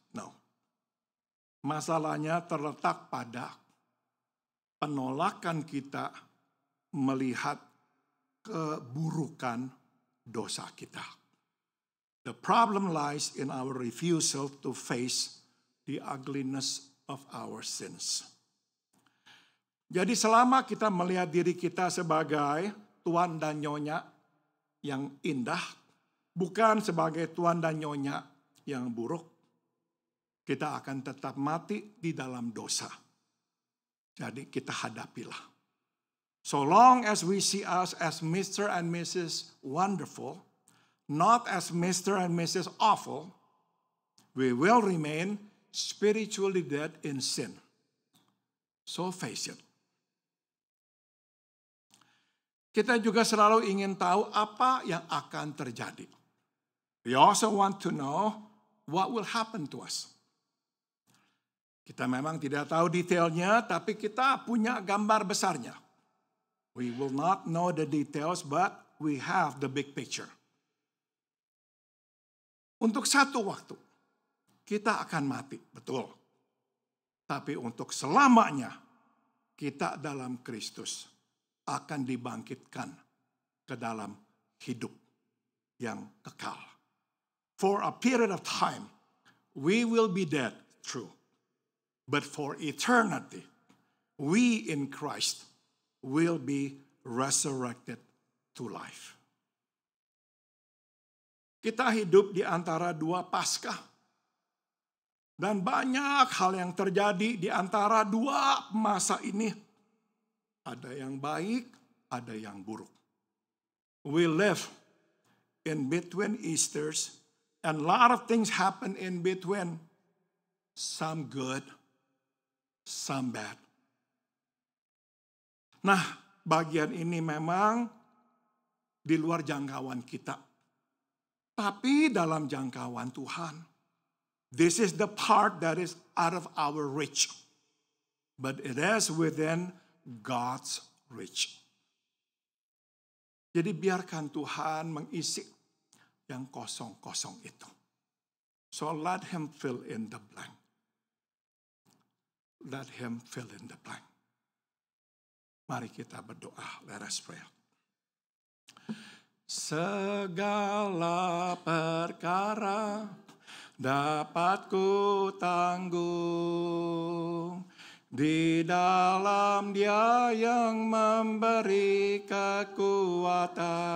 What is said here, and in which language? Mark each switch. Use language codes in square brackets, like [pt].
[id] No. Masalahnya terletak pada penolakan kita melihat keburukan dosa kita. [en] The problem lies in our refusal to face the ugliness of our sins. [id] Jadi selama kita melihat diri kita sebagai tuan dan nyonya yang indah, bukan sebagai tuan dan nyonya yang buruk, kita akan tetap mati di dalam dosa. Jadi kita hadapilah. [en] So long as we see us as Mr. and Mrs. Wonderful, not as Mr. and Mrs. Awful, we will remain spiritually dead in sin. So face it. [id] Kita juga selalu ingin tahu apa yang akan terjadi. [en] We also want to know what will happen to us. [id] Kita memang tidak tahu detailnya, tapi kita punya gambar besarnya. [en] We will not know the details, but we have the big picture. [id] Untuk satu waktu, kita akan mati, betul. Tapi untuk selamanya, kita dalam Kristus akan dibangkitkan ke dalam hidup yang kekal. [en] For a period of time, we will be dead, true. But for eternity, we in Christ will be resurrected to life. [id] Kita hidup di antara dua Paskah. Dan banyak hal yang terjadi di antara dua masa ini. Ada yang baik, ada yang buruk. [en] We live in between Easters, and a lot of things happen in between. Some good, some bad. [id] Nah, bagian ini memang di luar jangkauan kita. Tapi dalam jangkauan Tuhan. [en] This is the part that is out of our reach. But it is within God's reach. [id] Jadi biarkan Tuhan mengisi yang kosong-kosong itu. [en] So let him fill in the blank. Let him fill in the blank. [id] Mari kita berdoa. [en] Let us pray. [id] Segala perkara dapat ku tanggung di dalam Dia yang memberi kekuatan.